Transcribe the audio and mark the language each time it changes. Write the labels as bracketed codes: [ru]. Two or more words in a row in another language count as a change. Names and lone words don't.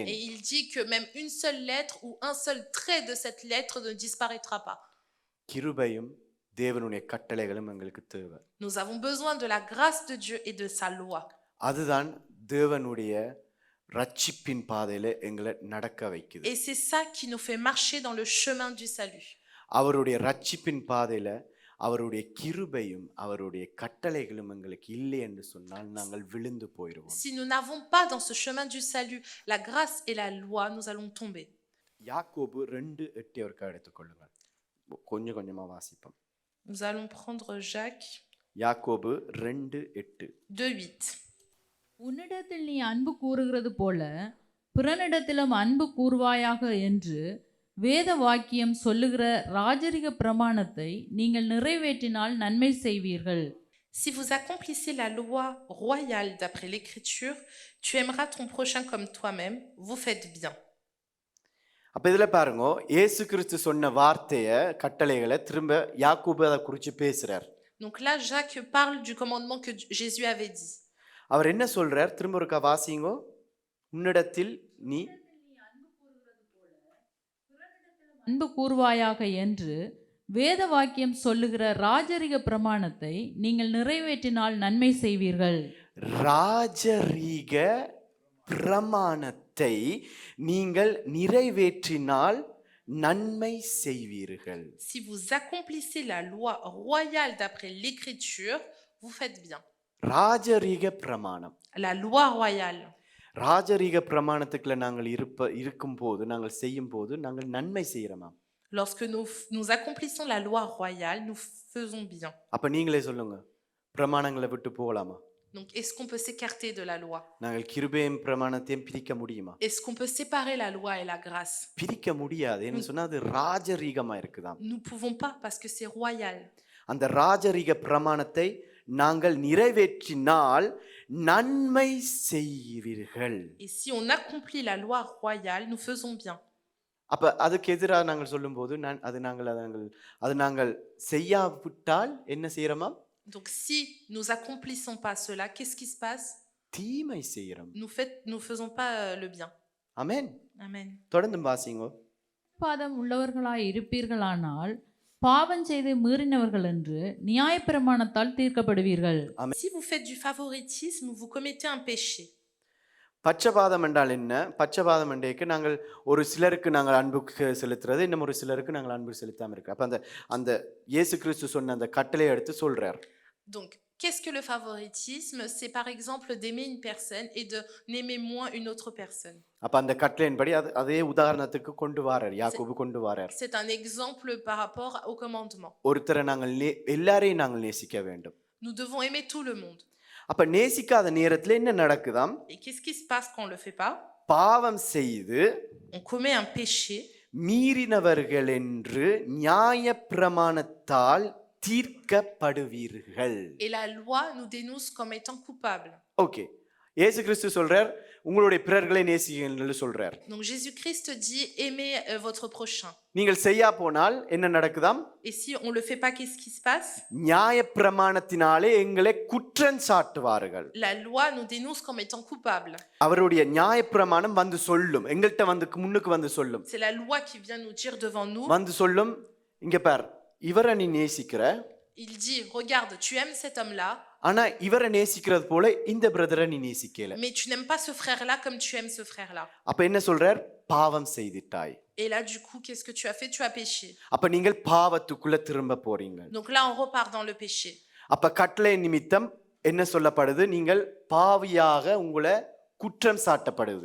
[fr] Et il dit que même une seule lettre ou un seul trait de cette lettre ne disparaîtra pas. [ta] கிருபையும் தேவனுடைய கட்டளைகளும் எங்களுக்கு தேவை. [fr] Nous avons besoin de la grâce de Dieu et de sa loi. [ta] அதுதான் தேவனுடைய ரட்சிப்பின் பாதையில எங்களை நடக்க வைக்குது. [fr] Et c'est ça qui nous fait marcher dans le chemin du salut. [ta] அவருடைய ரட்சிப்பின் பாதையில அவருடைய கிருபையும் அவருடைய கட்டளைகளும் எங்களுக்கு இல்லை என்று சொன்னால் நாங்கள் விழுந்து போயிடுவோம். [fr] Si nous n'avons pas dans ce chemin du salut la grâce et la loi, nous allons tomber. [ta] யாக்கோபு 2:8 ஒருக்கா எடுத்துக்கொள்ளுங்கள், கொஞ்சம் கொஞ்சமா வாசிப்போம். [fr] Nous allons prendre Jacques [ta] யாக்கோபு 2:8. 2:8. உன்னிடத்தில் நீ அன்பு கூறுகிறது போல பிறனிடத்திலும் அன்பு கூறுவாயாக என்று வேத வாக்கியம் சொல்லுகிற ராஜரிக பிரமாணத்தை நீங்கள் நிறைவேற்றினால் நன்மை செய்வீர்கள். [fr] Si vous accomplissez la loi royale d'après l'Écriture, tu aimeras ton prochain comme toi-même, vous faites bien. [ta] அப்ப இதுல பாருங்க, இயேசு கிறிஸ்து சொன்ன வார்த்தைய கட்டளைகளை திரும்ப யாக்கோபு அதை குறித்து பேசுறார். [fr] Donc là, Jacques parle du commandement que Jésus avait dit. [ta] அவர் என்ன சொல்றார்? திரும்ப ஒருக்கா வாசிங்கோ. உன்னிடத்தில் நீ அன்பு கூறுவாயாக என்று வேத வாக்கியம் சொல்லுகிற ராஜரிக பிரமாணத்தை நீங்கள் நிறைவேற்றினால் நன்மை செய்வீர்கள். ராஜரீக பிரமாணத்தை நீங்கள் நிறைவேற்றினால் நன்மை செய்வீர்கள். [fr] Si vous accomplissez la loi royale d'après l'Écriture, vous faites bien. [ta] ராஜரீக பிரமாணம், [fr] La loi royale. [ta] ராஜரீக பிரமாணத்துக்குள்ள நாங்கள் இருக்கும்போது நாங்கள் செய்யும் போது நாங்கள் நன்மை செய்யறோமா? [fr] Lorsque nous accomplissons la loi royale, nous faisons bien. [ta] அப்ப நீங்களே சொல்லுங்க, பிரமாணங்களை விட்டு போகலாமா? [fr] Donc, est-ce qu'on peut s'écarter de la loi? [ta] நாங்கள் கிருபையும் பிரமாணத்தையும் பிரிக்க முடியுமா? [fr] Est-ce qu'on peut séparer la loi et la grâce? [ta] பிரிக்க முடியாது. என்ன சொன்னா அது ராஜரீகமா இருக்குதாம். [fr] Nous ne pouvons pas parce que c'est royal. [ta] அந்த ராஜரீக பிரமாணத்தை நாங்கள் நிறைவேற்றினால் நன்மை செய்வீர்கள். [fr] Et si on accomplit la loi royale, nous faisons bien. [ta] அப்ப அதுக்கு எதிராக நாங்கள் சொல்லும்போது அது நாங்கள் செய்யாவிட்டால் என்ன செய்யறோமா? [fr] Donc si nous accomplissons pas cela, qu'est-ce qui se passe? [ta] தீமை செய்யறோம். [fr] Nous faisons pas le bien. [ta] ஆமென். [fr] Amen. [ta] தொடர்ந்து வாசிங்கோ. பாதம் உள்ளவர்களாய் இருப்பீர்களானால் பாவம் செய்து மீறினவர்கள் என்று நியாயப்பிரமாணத்தால் தீர்க்கப்படுவீர்கள். [fr] Si vous faites du favoritisme, vous commettez un péché. [ta] பட்சபாதம் என்றால் என்ன? பட்சபாதம் என்றேக்கு நாங்கள் ஒரு சிலருக்கு நாங்கள் அன்பு செலுத்துறது, இன்னும் ஒரு சிலருக்கு நாங்கள் அன்பு செலுத்தாம இருக்கு. அப்ப அந்த இயேசு கிறிஸ்து சொன்ன அந்த கட்டளையை எடுத்து சொல்றார். [fr] Donc, qu'est-ce que le favoritisme? C'est par exemple d'aimer une personne et de n'aimer moins une autre personne. [ta] அப்ப அந்த கட்டளையின்படி அதே உதாரணத்துக்கு கொண்டு வரார், யாக்கோபு கொண்டு வரார். [fr] C'est un exemple par rapport au commandement. [ta] ஒருத்தரை நாங்கள் எல்லாரையும் நாங்கள் நேசிக்க வேண்டும். [fr] Nous devons aimer tout le monde. [ta] அப்ப நேசிக்காத நேரத்துல என்ன நடக்குதாம்? [fr] Et qu'est-ce qui se passe quand on le fait pas? [ta] பாவம் செய்து [fr] On commet un péché. [ta] மீறினவர்கள் என்று நியாயப்பிரமாணத்தால் தீர்க்கப்படுவீர்கள். [fr] Et la loi nous dénonce comme étant coupables. [ta] ஓகே, இயேசு கிறிஸ்து சொல்றார் உங்களுடைய பிறர்களை நேசியுங்கள் சொல்றார். [fr] Donc Jésus-Christ dit aimez votre prochain. [ta] நீங்கள் செய்யா போனால் என்ன நடக்குதாம்? [fr] Et si on le fait pas, qu'est-ce qui se passe? [ta] நியாயப்பிரமாணத்தினாலே எங்களை குற்றம் சாட்டுவார்கள். [fr] La loi nous dénonce comme étant coupables. [ta] அவருடைய நியாயப்பிரமாணம் வந்து சொல்லும், எங்கள்கிட்ட வந்து முன்னுக்கு வந்து சொல்லும். [fr] C'est la loi qui vient nous dire devant nous. [ta] வந்து சொல்லும், இங்க பார், இவரை நீ நேசிக்கிற, [fr] Il dit regarde, tu aimes cet homme-là, [ta] ஆனா இவரை நேசிக்கிறது போல இந்த பிரதரை நீ நேசிக்கல. [fr] mais tu n'aimes pas ce frère-là comme tu aimes ce frère-là. [ta] அப்ப என்ன சொல்றார்? பாவம் செய்திட்டாய். [fr] Et là, du coup, qu'est-ce que tu as fait? Tu as péché. [ta] அப்ப நீங்கள் பாவத்துக்குள்ள திரும்ப போறீங்க. [fr] Donc là, on repart dans le péché. [ta] அப்ப கட்டளை நிமித்தம் என்ன சொல்லப்படுது? நீங்கள் பாவியாக உங்களை குற்றம் சாட்டப்படுது.